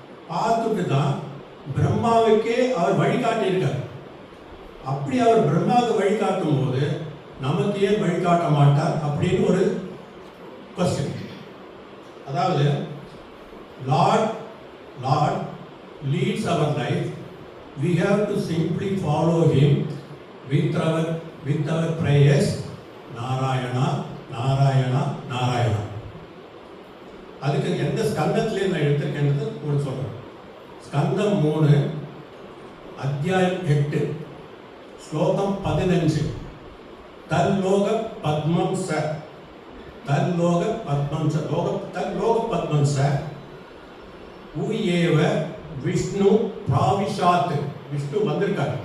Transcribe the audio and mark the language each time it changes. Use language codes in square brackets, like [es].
[ta] பார்த்துட்டு தான் பிரம்மாவுக்கே அவர் வழிகாட்டியிருக்கார். அப்படி அவர் பிரம்மாவுக்கு வழிகாட்டும் போது நமக்கு ஏன் வழிகாட்ட மாட்டார் அப்படின்னு ஒரு கொஸ்டின். அதாவது [en] Lord leads our life. We have to simply follow him with our prayers. [ta] Narayana Narayana Narayana. அதுக்கு எந்த ஸ்கந்தத்திலே நான் எடுத்திருக்கேன்றது உங்களுக்கு சொல்றேன். ஸ்கந்தம் 3 அத்தியாயம் 8 ஸ்லோகம் 15. [sa] தல்லோக பத்மம் ச தல்லோக பத்மம் ச தல்லோக பத்மம் ச உயேவ விஷ்ணு பிராவிஷாத். [ta] விஷ்ணு வந்திருக்கார்.